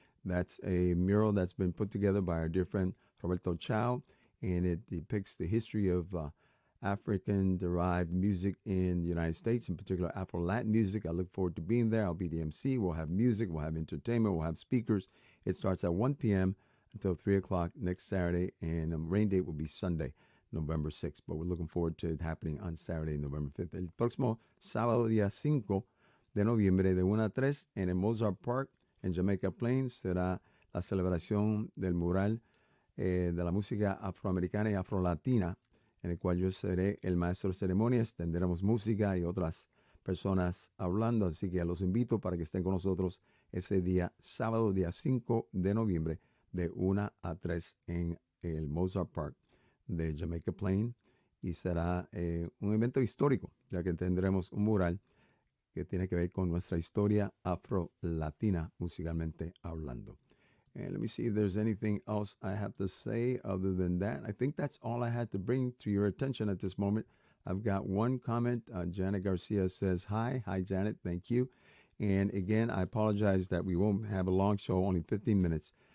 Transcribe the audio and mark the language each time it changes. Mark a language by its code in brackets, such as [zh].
[en] That's a mural that's been put together by our dear friend Roberto Chow, and it depicts the history of African-derived music in the United States, in particular Afro-Latin music. I look forward to being there. I'll be the MC. We'll have music. We'll have entertainment. We'll have speakers. It starts at 1 p.m. until 3 o'clock next Saturday, and the rain date will be Sunday, November 6th. But we're looking forward to it happening on Saturday, November 5th. [es] El próximo sábado, día 5 de noviembre, de 1 a 3, en el Mozart Park, en Jamaica Plain, será la celebración del mural de la música afroamericana y afrolatina, en el cual yo seré el maestro de ceremonias. Tendremos música y otras personas hablando, así que los invito para que estén con nosotros ese día, sábado, día 5 de noviembre, de 1 a 3 en el Mozart Park de Jamaica Plain y será un evento histórico, ya que tendremos un mural que tiene que ver con nuestra historia afro-latina musicalmente hablando. [en] And let me see if there's anything else I have to say other than that. I think that's all I had to bring to your attention at this moment. I've got one comment. Janet Garcia says, hi. Hi, Janet. Thank you. And again, I apologize that we won't have a long show, only 15 minutes.